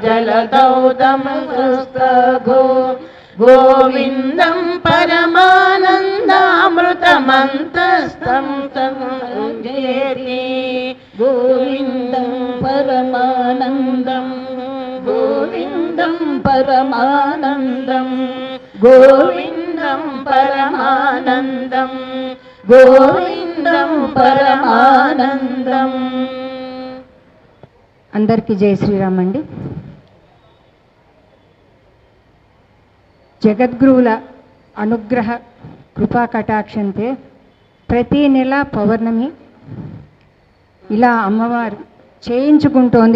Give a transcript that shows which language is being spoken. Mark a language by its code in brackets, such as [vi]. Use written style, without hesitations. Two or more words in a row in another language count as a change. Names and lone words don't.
[sa] जलदौतमस्तघो गोविन्दं परमानन्दामृतमन्तस्थं संजेति गोविन्दं परमानन्दं गोविन्दं परमानन्दं गोविन्दं परमानन्दं गोविन्दं परमानन्दం. [te] అందరికీ జై శ్రీరామ్ అండి. జగద్గురువుల అనుగ్రహ కృపా కటాక్షంతే ప్రతి నెల పౌర్ణమి ఇలా అమ్మవారు చేయించుకుంటోంది.